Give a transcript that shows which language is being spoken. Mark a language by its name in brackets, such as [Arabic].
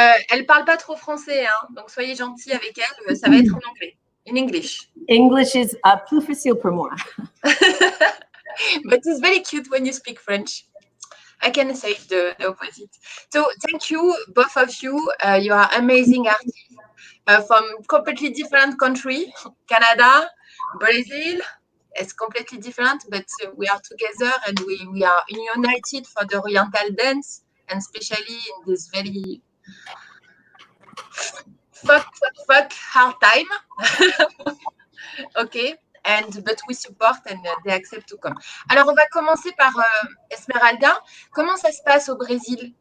[French] Elle parle pas trop français, hein, donc soyez gentils avec elle. Ça va être en anglais, [English] in English. English is [French] plus facile pour moi. [English] But it's very cute when you speak French. I can say the opposite. So thank you, both of you. You are amazing artists from completely different country. Canada, Brazil. It's completely different, but we are together and we are united for the Oriental dance, and especially in this very fuck hard time. Okay. But we support and they accept to come. [French] Alors, on va commencer par Esmeralda. Comment ça se passe au Brésil?